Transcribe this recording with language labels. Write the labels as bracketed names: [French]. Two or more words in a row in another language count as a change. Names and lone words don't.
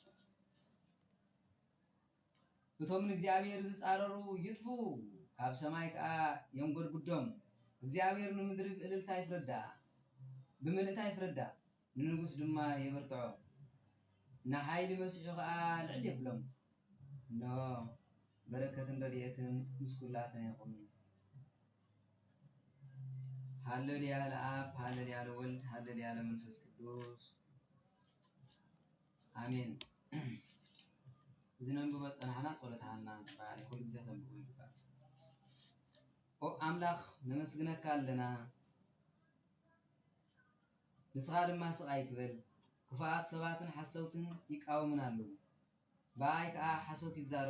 [Tigrinya] እቶም ንእግዚአብሔር ዝጻረሩ ይጥፉ ካብ ሰማይ ከዓ የንጎድጉዶም እግዚአብሔር ንምድሪ ብምልእታ ይፍረዳ ንንጉስ ድማ የበርትዖ ንሓይሊ መሲሑ ከዓ ልዕል የብሎም ኖ በረከትን ረድኤትን ምስ ኩላትና ይኹን [Geez] ሃሌሉያ ለአብ ሃሌሉያ ለወልድ ሃሌሉያ ለመንፈስ ቅዱስ አሜን። [Tigrinya] ዝነንብበ ጸናሕና ጸሎት ሃና ዝበሃል ኩሉ ግዜ ተንብቦ ይባል ኦ አምላኽ ነመስግነካ ኣለና ንስኻ ድማ ስቃይ ትበል ክፉኣት ሰባትን ሓሰውትን ይቃወሙን ኣለዉ በኣይ ከዓ ሓሶት ይዛረቡ